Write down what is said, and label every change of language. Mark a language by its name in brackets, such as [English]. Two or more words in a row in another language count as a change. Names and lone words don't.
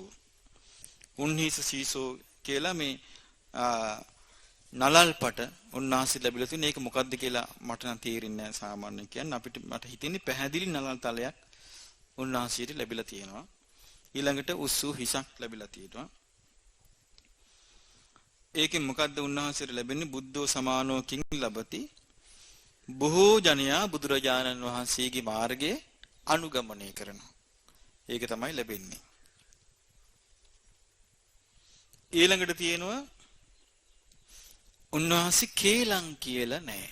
[Pali] උන්හිස සීසෝ [Sinhala] කියලා මේ නලල්පට උන්වහන්සේ ලැබිලා තියෙන ඒක මොකද්ද කියලා මට නම් තේරෙන්නේ නැහැ සාමාන්‍යයෙන් කියන්නේ. මට හිතෙන්නේ පැහැදිලි නලල් තලයක් උන්වහන්සේට ලැබිලා තියෙනවා. ඊළඟට උස්සු හිසක් ලැබිලා තියෙනවා. ඒකෙන් මොකද්ද උන්වහන්සේට ලැබෙන්නේ? [Pali] බුද්ධෝ සමානෝ කිං ලබති. [Sinhala] බොහෝ ජනයා බුදුරජාණන් වහන්සේගේ මාර්ගයේ අනුගමනය කරනවා. ඒක තමයි ලැබෙන්නේ. ඊළඟට තියෙනවා උන්වහන්සේ කේලම් කියලා නැහැ.